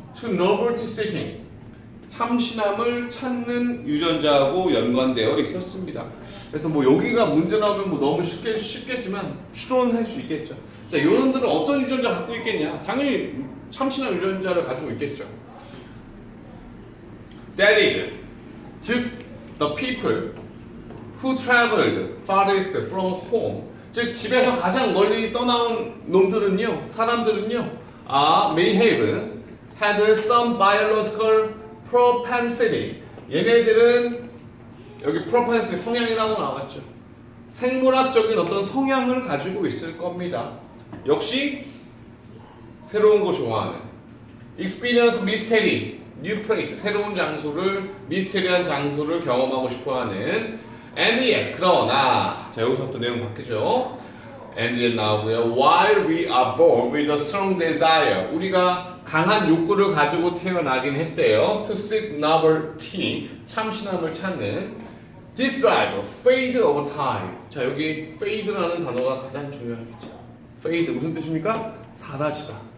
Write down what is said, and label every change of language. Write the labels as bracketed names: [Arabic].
[English] To novelty seeking, [Korean] 참신함을 찾는 유전자하고 연관되어 있었습니다. 그래서 뭐 여기가 문제 나오면 뭐 너무 쉽겠지만 추론할 수 있겠죠. 자, 여러분들은 어떤 유전자 갖고 있겠냐? 당연히 참신한 유전자를 가지고 있겠죠. [English] That is, [Korean] 즉 [English] the people who traveled farthest from home, [Korean] 즉 집에서 가장 멀리 떠나온 사람들은요, [English] may have had some biological propensity. [Korean] 얘네들은 여기 propensity 성향이라고 나왔죠. 생물학적인 어떤 성향을 가지고 있을 겁니다. 역시 새로운 거 좋아하는, [English] experience mystery, new place, [Korean] 새로운 장소를, 미스테리한 장소를 경험하고 싶어하는, [English] and yet, [Korean] 그러나, 자 여기서부터 내용 바뀌죠. [English] and yet [Korean] 나오고요. [English] While we are born with a strong desire, [Korean] 우리가 강한 욕구를 가지고 태어나긴 했대요. [English] To seek novelty, [Korean] 참신함을 찾는. [English] This drive fade over time. [Korean] 자 여기 fade라는 단어가 가장 중요하겠죠. fade 무슨 뜻입니까? 사라지다.